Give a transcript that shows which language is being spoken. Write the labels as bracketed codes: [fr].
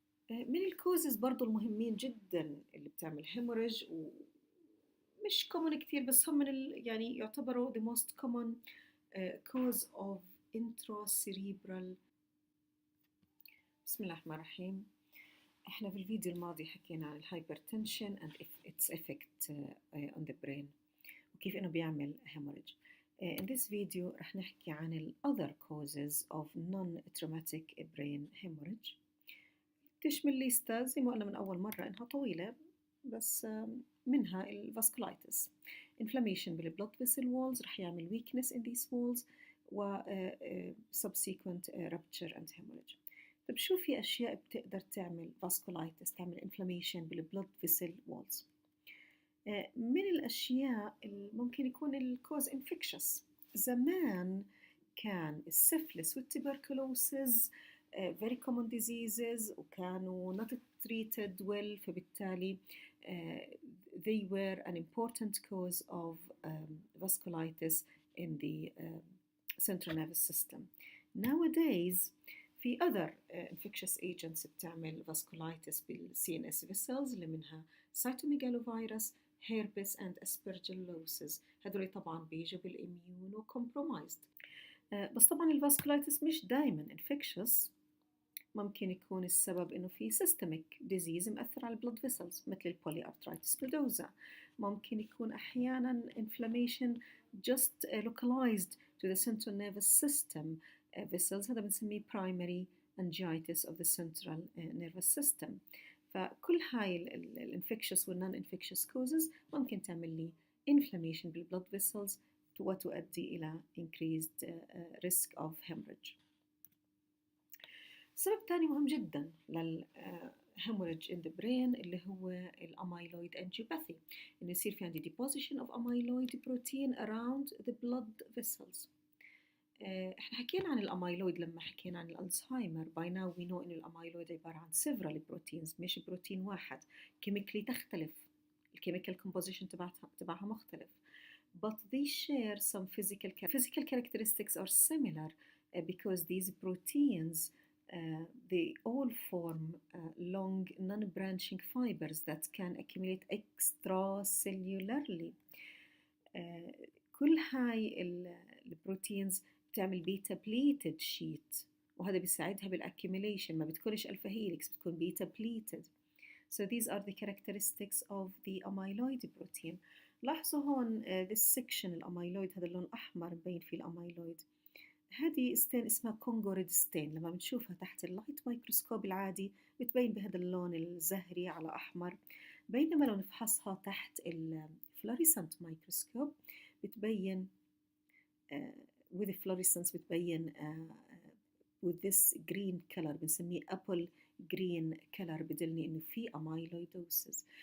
[ar] من الكوزز برضو المهمين جدا اللي بتعمل hemorrhage ومش common كتير بس هم من يعني يعتبروا [en] the most common cause of intracerebral. [ar] بسم الله الرحمن الرحيم. احنا في الفيديو الماضي حكينا عن الهايبرتنشن [en] and its effect on the brain [ar] وكيف انه بيعمل hemorrhage. [en] In this video [ar] رح نحكي عن ال [en] other causes of non-traumatic brain hemorrhage. [ar] تشمل ليستا زي ما قلنا من أول مرة إنها طويلة بس منها ال vasculitis. [en] Inflammation بال blood vessel walls رح يعمل weakness in these walls و subsequent rupture and hemorrhage. [ar] طب شو في أشياء بتقدر تعمل vasculitis تعمل inflammation بال blood vessel walls؟ من الأشياء اللي ممكن يكون الكوز infectious. زمان كان السفلس والتبركلوسز [en] very common diseases وكانوا not treated well [ar] فبالتالي [en] they were an important cause of vasculitis in the central nervous system. Nowadays في other infectious agents بتعمل vasculitis بال CNS vessels اللي منها cytomegalovirus herpes and aspergillosis. [ar] هذول طبعا بيجوا بالإميونو compromised. بس طبعا الفاسكولايتس مش دايما infectious. ممكن يكون السبب إنه في systemic disease مأثر على blood vessels مثل البوليارثرايتس نودوزا. ممكن يكون أحيانا [en] inflammation just localized to the central nervous system vessels. [ar] هذا بنسميه [en] primary angiitis of the central nervous system. فكل هاي الانفكشس والنون انفكشس كوزز ممكن تعمل لي inflammation بالبلد vessels وتؤدي إلى increased risk of hemorrhage. [ar] سبب تاني مهم جدا [en] hemorrhage in the brain [ar] اللي هو الاميلويد angiopathy. إنه يصير في عندي [en] deposition of amyloid protein around the blood vessels. [ar] احنا حكينا عن الاميلويد لما حكينا عن الالزهايمر. [en] by now we know [ar] إنه الاميلويد عبارة عن several proteins مش بروتين واحد. chemically تختلف. الchemical composition تبعها مختلف. [en] but they share some physical characteristics are similar because these proteins they all form long non-branching fibers that can accumulate extracellularly. [ar] كل هاي البروتينز بتعمل بيتا بليتد شيت وهذا بيساعدها بالاكيوميليشن. ما بتكونش الفا هيليكس بتكون بيتا بليتد. [en] So these are the characteristics of the amyloid protein. [ar] لاحظوا هون [en] this section [ar] الاميلويد هذا اللون الأحمر مبين فيه الاميلويد هذه ستين اسمها كونغو ريد ستين، لما بنشوفها تحت اللايت مايكروسكوب العادي بتبين بهذا اللون الزهري على أحمر، بينما لو نفحصها تحت الفلوريسنت مايكروسكوب بتبين with fluorescence بتبين [en] with this green color [ar] بنسميه [en] apple green color، [ar] بدلني انه في amyloidosis.